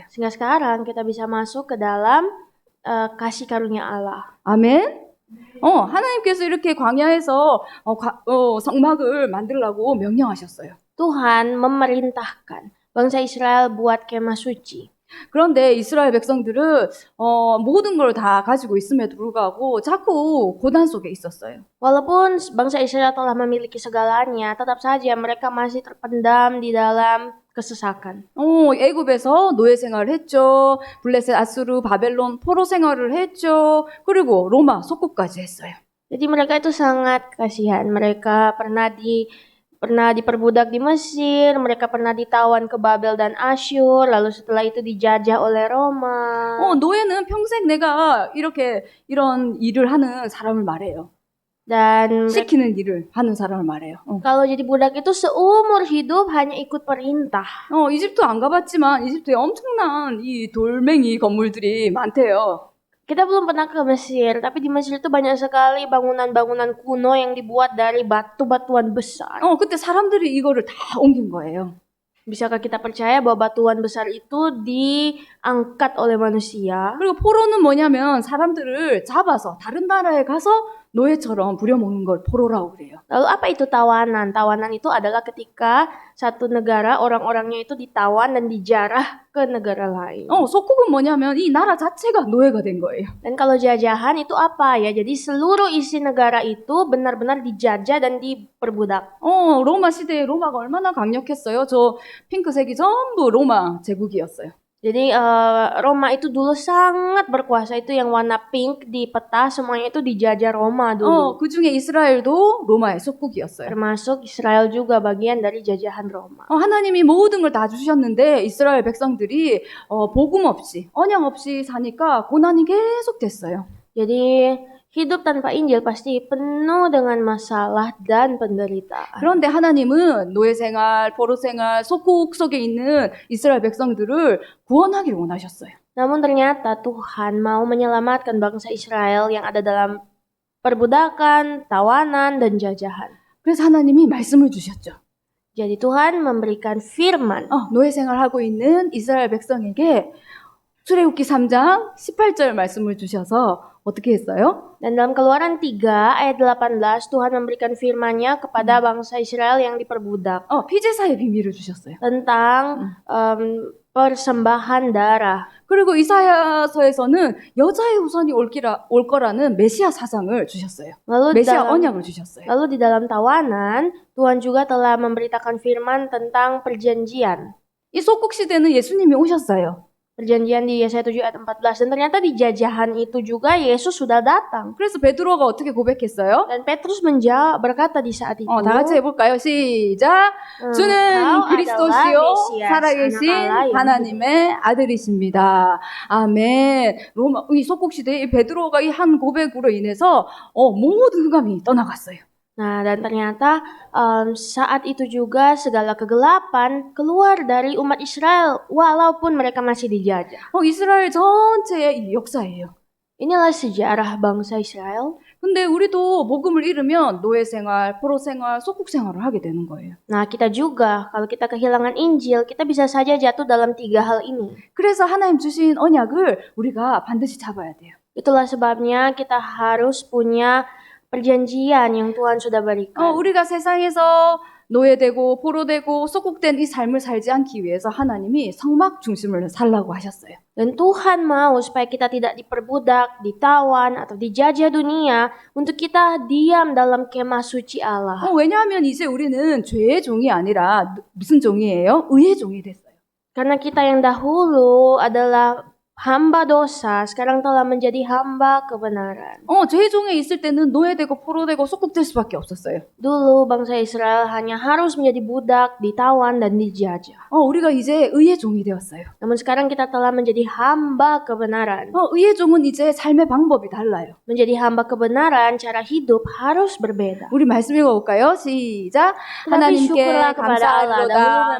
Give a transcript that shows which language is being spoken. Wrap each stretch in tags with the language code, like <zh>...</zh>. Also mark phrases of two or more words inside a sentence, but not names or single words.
<id>Sehingga sekarang kita bisa masuk ke dalam kasih karunia Allah.</id> <ko>아멘. 하나님께서 이렇게 광야에서 성막을 만들라고 명령하셨어요.</ko> <id>Tuhan memerintahkan bangsa Israel buat kemah suci.</id> <ko>그런데 이스라엘 백성들은 모든 걸 다 가지고 있음에도 불구하고 자꾸 고난 속에 있었어요.</ko> <id>Walaupun bangsa Israel telah memiliki segalanya, tetap saja mereka masih terpendam di dalam kesesakan.</id> <ko>애굽에서 노예 생활을 했죠. 블레셋, 아수르, 바벨론 포로 생활을 했죠. 그리고 로마 속국까지 했어요.</ko> <id>Jadi mereka itu sangat kasihan. Mereka pernah diperbudak di Mesir, mereka pernah ditawan ke Babel dan Asyur, lalu setelah itu dijajah oleh Roma.</id> <ko>노예는 평생 내가 이런 일을 하는 사람을 말해요.</ko> <id>Dan</id> <ko>시키는 일을 하는 사람을 말해요.</ko> <id>kalau jadi budak itu seumur hidup hanya ikut perintah.</id> <ko>이집트 안 가봤지만 이집트에 엄청난 이 돌멩이 건물들이 많대요.</ko> <id>Kita belum pernah ke Mesir, tapi di Mesir itu banyak sekali bangunan-bangunan kuno yang dibuat dari batu-batuan besar.</id> <ko>그때 사람들이 이거를 다 옮긴 거예요.</ko> <id>Bisakah kita percaya bahwa batuan besar itu diangkat oleh manusia?</id> <ko>그리고 포로는 뭐냐면 사람들을 잡아서 다른 나라에 가서 노예처럼 부려먹는 걸 포로라고 그래요.</ko> <id>Lalu apa itu tawanan? Tawanan itu adalah ketika satu negara orang-orangnya itu ditawan dan dijarah ke negara lain.</id> <ko>속국은 뭐냐면 이 나라 자체가 노예가 된 거예요.</ko> <id>Dan kalau jajahan itu apa ya? Jadi seluruh isi negara itu benar-benar dijajah dan diperbudak.</id> <ko>로마 시대에 로마가 얼마나 강력했어요. 저 핑크색이 전부 로마 제국이었어요.</ko> <id>Jadi Roma itu dulu sangat berkuasa. Itu yang warna pink di peta semuanya itu dijajah Roma dulu.</id> <ko>그 중에 이스라엘도 로마의 속국이었어요.</ko> <id>Termasuk Israel juga bagian dari jajahan Roma.</id> <ko>하나님이 모든 걸 다 주셨는데 이스라엘 백성들이 복음 없이 언약 없이 사니까 고난이 계속 됐어요.</ko> <id>Jadi hidup tanpa Injil pasti penuh dengan masalah dan penderitaan.</id> <ko>그런데 하나님은 노예 생활, 포로 생활, 속국 속에 있는 이스라엘 백성들을 구원하기를 원하셨어요.</ko> <id>Namun ternyata Tuhan mau menyelamatkan bangsa Israel yang ada dalam perbudakan, tawanan, dan jajahan.</id> <ko>그래서 하나님이 말씀을 주셨죠.</ko> <id>Jadi Tuhan memberikan firman.</id> <ko>노예 생활하고 있는 이스라엘 백성에게 출애굽기 3장 18절 말씀을 주셔서 어떻게 했어요?</ko> <id>Dan dalam Keluaran 3 ayat 18 Tuhan memberikan firman-Nya kepada bangsa Israel yang diperbudak.</id> <ko>피제사의 비밀을 주셨어요.</ko> <id>Tentang persembahan darah.</id> <ko>그리고 이사야서에서는 여자의 후손이 올 거라는 메시아 사상을 주셨어요. 메시아 언약을 주셨어요.</ko> <id>Lalu di dalam tawanan Tuhan juga telah memberitakan firman tentang perjanjian.</id> <ko>이 속국 시대는 예수님이 오셨어요.</ko> <id>Perjanjian di Yesaya 7 ayat 14. Dan ternyata di jajahan itu juga Yesus sudah datang.</id> <ko>그래서 베드로가 어떻게 고백했어요?</ko> <id>Dan Petrus berkata di saat itu.</id> <ko>다 같이 해볼까요? 시작! 주는 그리스도시요 살아계신 하나님의 아들이십니다. 아멘. 이 속국 시대에 베드로가 이 한 고백으로 인해서 모든 흑암이 떠나갔어요.</ko> <id>Nah, dan ternyata saat itu juga segala kegelapan keluar dari umat Israel walaupun mereka masih dijajah.</id> <ko>이스라엘 전체의 역사예요.</ko> <id>Inilah sejarah bangsa Israel.</id> <ko>근데 우리도 복음을 잃으면 노예 생활, 포로 생활, 속국 생활을 하게 되는 거예요.</ko> <id>Nah, kita juga kalau kita kehilangan Injil, kita bisa saja jatuh dalam 3 hal ini.</id> <ko>그래서 하나님 주신 언약을 우리가 반드시 잡아야 돼요.</ko> <id>Itulah sebabnya kita harus punya perjanjian yang Tuhan sudah berikan.</id> <ko>우리가 세상에서 노예되고 포로되고 속국된 이 삶을 살지 않기 위해서 하나님이 성막 중심을 살라고 하셨어요.</ko> <id>Dan Tuhan mau supaya kita tidak diperbudak, ditawan, atau dijajah dunia untuk kita diam dalam kemah suci Allah.</id> <ko>왜냐하면 이제 우리는 죄의 종이 아니라 무슨 종이에요? 의의 종이 됐어요.</ko> <id>Karena kita yang dahulu adalah hamba dosa, sekarang telah menjadi hamba kebenaran.</id> <ko>죄의 종에 있을 때는 노예되고 포로되고 속국될 수밖에 없었어요.</ko> <id>Dulu bangsa Israel hanya harus menjadi budak, ditawan, dan dijajah.</id> <ko>우리가 이제 의의 종이 되었어요.</ko> <id>Namun sekarang kita telah menjadi hamba kebenaran.</id> <ko>의의 종은 이제 삶의 방법이 달라요.</ko> <id>Menjadi hamba kebenaran, cara hidup harus berbeda.</id> <ko>우리 말씀 읽어볼까요? 시작! 하나님께 감사하노다.</ko>